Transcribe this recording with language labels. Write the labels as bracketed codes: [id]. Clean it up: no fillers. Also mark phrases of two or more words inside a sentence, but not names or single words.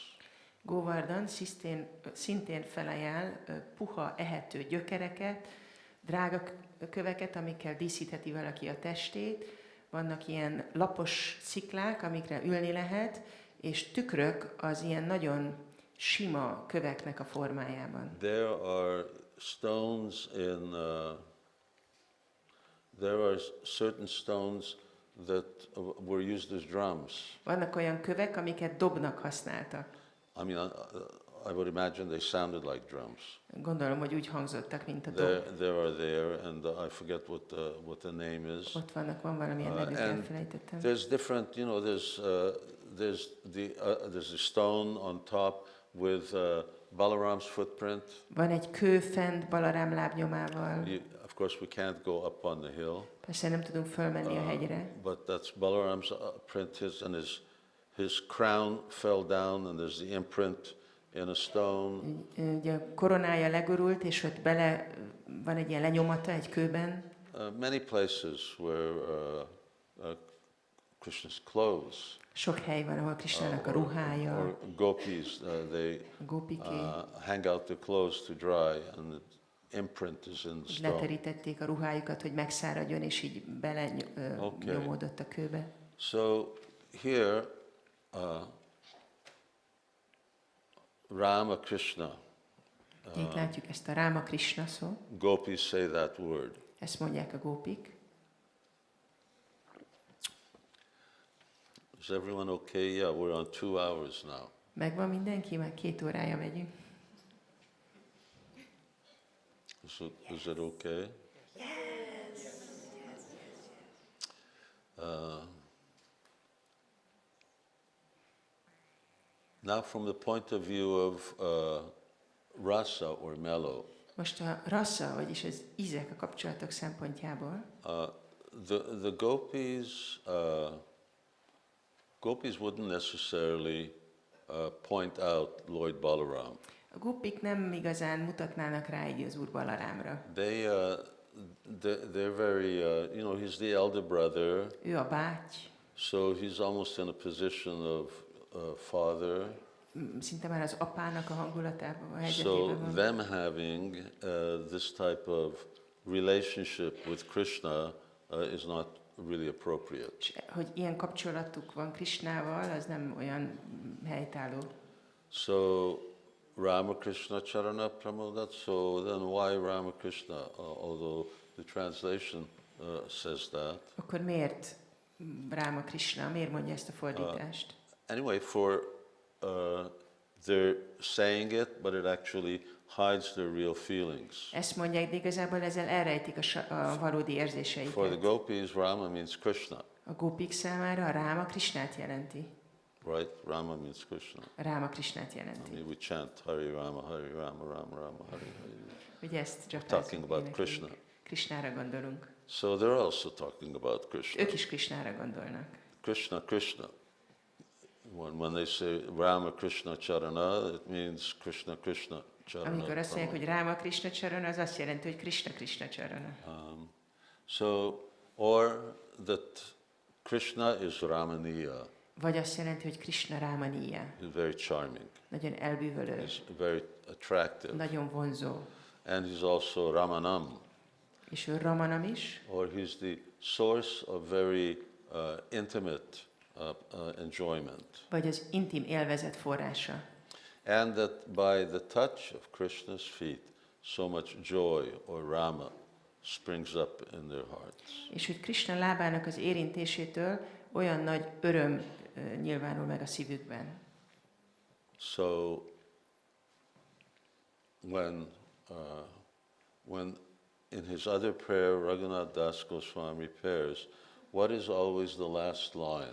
[hu] Govardhan szintén felajánl puha ehető gyökereket, drága köveket, amikkel díszítheti valaki a testét, vannak ilyen lapos sziklák, amikre ülni lehet, és tükrök az ilyen nagyon sima köveknek a formájában. [en] There are stones there are certain stones that were used as drums. [hu] Vannak olyan kövek, amiket dobnak használtak. [en] I mean, I would imagine they sounded like drums. [hu] Gondolom, hogy úgy hangzottak, mint a dob. [en] There, and I forget what the name is. [hu] Ott vannak, van valamilyen nevük, elfelejtettem. [en] There's different, you know, there's a stone on top with Balaram's footprint. [hu] Van egy kő fent Balarám lábnyomával. [en] Of course, we can't go up on the hill. [hu] Persze nem tudunk fölmenni a hegyre. [en] But that's Balaram's print, and his crown fell down, and there's the imprint in a stone. [hu] Ugye a koronája legurult, és ott bele van egy ilyen lenyomata egy kőben. [en] Many places where Krishna's clothes. [hu] Sok hely van, ahol Krishnának a ruhája. [en] Or gopis, they hang out their clothes to dry, and the imprint is in the stone. [hu] Leterítették a ruhájukat, hogy megszáradjon, és így bele nyomódott a kőbe. [en] So here, Rama Krishna. [hu] Itt látjuk ezt a Rama Krishna szó. [en] Gopis say that word. [hu] Ezt mondják a gópik. [en] Is everyone okay? Yeah, we're on 2 hours now. [hu] Megvan mindenki? Már 2 órája megyünk. [en] Is it okay? Yes. Now from the point of view of rasa or mellow. [hu] Most a rasa, vagyis az ízek, a kapcsolatok szempontjából. [en] The gopis wouldn't necessarily point out Lord Balaram. [hu] A gopik nem igazán mutatnának rá így az Úr Balarámra. [en] They're very, you know, he's the elder brother. [hu] Ő a báty. [en] So he's almost in a position of father. [hu] Szinte már az apának a hangulatában, a [en] So [hu] helyzetében van. [en] them having this type of relationship with Krishna is not really appropriate. [hu] És hogy ilyen kapcsolatuk van Krishnával, az nem olyan helytálló. [en] So [sa] Ramakrishna Charana Pramodat, [en] so then why Ramakrishna, although the translation says that? [hu] Akkor miért Ráma Krishna? Miért mondja ezt a fordítást? [en] Anyway, they're saying it, but it actually hides their real feelings. [hu] Ezt mondják, de igazából ezzel elrejtik a valódi [en] For the [hu] érzéseiket. [en] gopis, Rama means Krishna, [hu] A gópik számára a Ráma Krishnát jelenti. [en] right? Rama means Krishna. [hu] Ráma Krishnát [en] I [hu] jelenti. [en] mean, we chant Hari Rama, Hari Rama, Rama Rama, Hari Hari. [hu] Ugye ezt [en] Talking [hu] csapázzuk, [en] about [hu] énekeljük. [en] Krishna. [hu] Krishnára gondolunk. [en] So they're also talking about Krishna. [hu] Ők is Krishnára gondolnak. [en] Krishna, Krishna. When they say [sa] Rama Krishna Charana, [en] it means [sa] Krishna, Krishna Charana. [hu] Amikor azt mondják, Prama. hogy [sa] Ráma Krishna Charana, [hu] az azt jelenti, hogy [sa] Krishna Krishna Charana. [en] Or that Krishna is Ramaniya, [hu] Vagy azt jelenti, hogy Krishna Ramaniya. [en] he's very charming, [hu] Nagyon elbűvölő, [en] he's very attractive, [hu] nagyon vonzó. [en] and he's also Ramanam, [hu] És ő Ramanam is, [en] or he's the source of very intimate enjoyment. [hu] vagy az intim élvezet forrása. [en] And that by the touch of Krishna's feet, so much joy or Rama springs up in their hearts. [hu] És hogy Krishna lábának az érintésétől olyan nagy öröm nyilvánul meg a szívükben. [en] So when in his other prayer, Raghunath Das Goswami prayers, what is always the last line?